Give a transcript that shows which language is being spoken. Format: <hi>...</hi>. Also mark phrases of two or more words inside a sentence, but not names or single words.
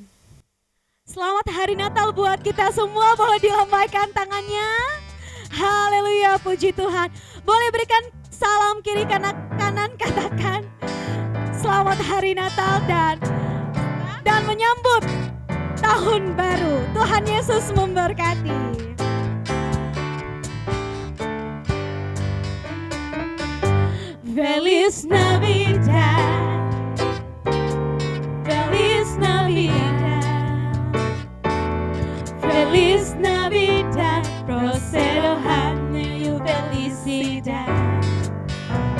<id>Selamat hari Natal buat kita semua, boleh dilambaikan tangannya. Haleluya, puji Tuhan. Boleh berikan salam kiri kanan, katakan selamat hari Natal dan menyambut tahun baru. Tuhan Yesus memberkati.</id> <es>Feliz Navidad, Feliz Navidad, Feliz Navidad, prospero año y felicidad.</es>